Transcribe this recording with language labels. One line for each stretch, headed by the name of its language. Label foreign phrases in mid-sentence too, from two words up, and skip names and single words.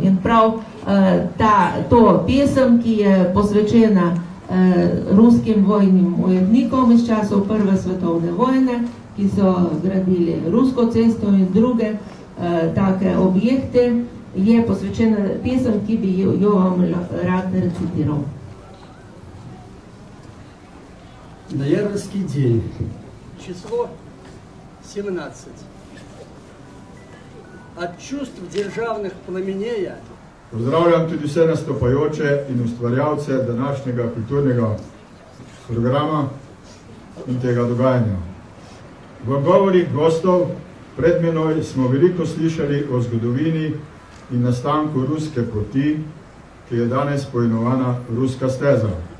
Slovenian: In prav to pesem, ki je posvečena ruskim vojnim ujetnikom iz časov prve svetovne vojne, ki so gradili Rusko cesto in druge take objekte, je posvečena pesem, ki bi jo vam rad recitiral.
Russian: Ноябрьский день. Число 17. От чувств державных пламенея.
Slovenian: Pozdravljam tudi vse nastopajoče in ustvarjalce današnjega kulturnega programa in tega dogajanja. V govorih gostov pred menoj smo veliko slišali o zgodovini in nastanku ruske poti, ki je danes poimenovana Ruska steza.